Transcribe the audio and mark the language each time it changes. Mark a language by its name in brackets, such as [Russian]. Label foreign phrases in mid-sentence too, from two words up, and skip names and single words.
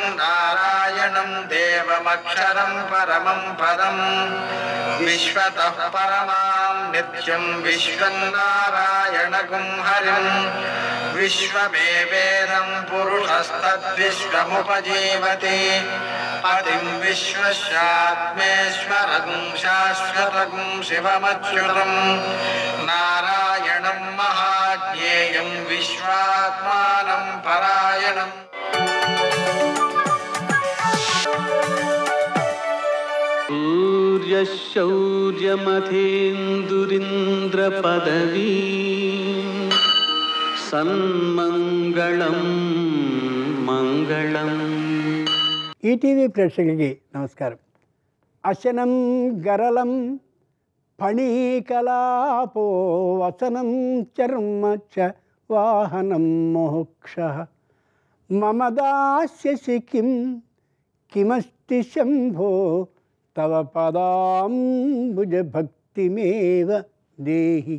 [Sanskrit] नारायणं देवमक्षरं परमं पदं विश्वतः परमां नित्यं विश्वं नारायणगुं हरिं विश्वमेवेदं पुरुषस्तद्विश्वमुपजीवति पतिं विश्वस्यात्मेश्वरगुं शाश्वतगुं शिवमच्युतं नारायणं महाज्ञेयं विश्वात्मानं परायणम् सूर्यशौर्यमथेन्दुरिन्द्रपदवी సన్మంగళం మంగళం. [Telugu] ఈటీవీ ప్రేక్షకులకి నమస్కారం. [Sanskrit] అశనం గరళం ఫణీకలాపో వసనం చర్మ చ వాహనం మోక్ష మమ దాస్యసి కిం కిమస్తి శంభో తవ పదాంబుజ భక్తిమేవ దేహి.